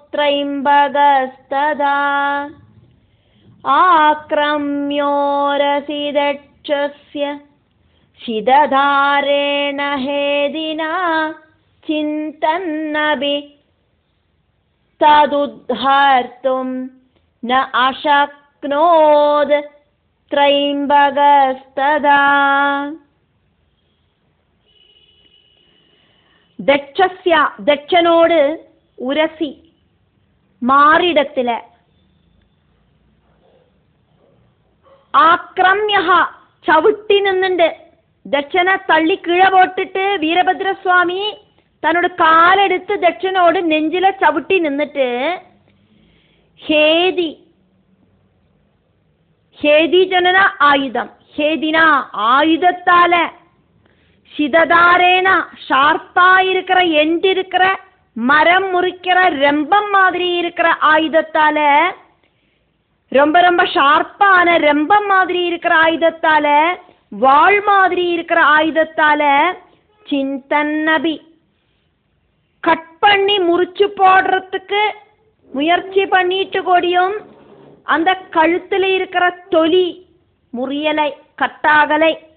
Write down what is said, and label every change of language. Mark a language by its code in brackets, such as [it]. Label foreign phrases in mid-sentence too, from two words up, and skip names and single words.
[sa] त्र्यम्बकस्तदा आक्रम्योरसि दक्षस्य शितधारेण हेतिना छिन्दन्नपि तदुद्धर्तुं न अशक्नोत्. [ta] த்ரைம்பகஸ்ததா. தட்சஸ்ய தட்சனோடு உரசி மாறிடத்தில. [ml] ആക്രമ്യഹ ചവിട്ടി നിന്നുണ്ട്. ദക്ഷനെ തള്ളി കീഴ പോട്ടിട്ട് വീരഭദ്രസ്വാമി തന്നോട് കാലെടുത്ത് ദക്ഷനോട് നെഞ്ചിലെ ചവിട്ടി നിന്നിട്ട് ഹേതി, ഹേതി ജനന ആയുധം, ഹേതിന ആയുധത്താല, [ta] சிததாரேன ஷார்ப்பா இருக்கிற எண்டு இருக்கிற மரம் முறிக்கிற ரெம்பம் மாதிரி இருக்கிற ஆயுதத்தால, ரொம்ப ரொம்ப ஷார்ப்பான ரெம்பம் மாதிரி இருக்கிற ஆயுதத்தால, வாள் மாதிரி இருக்கிற ஆயுதத்தால சிந்தன்னபி கட் பண்ணி முறிச்சு போடுறதுக்கு முயற்சி பண்ணிட்டு கூடியும் அந்த கழுத்துல இருக்கிற தொலி முறியலை, கட்டாகலை.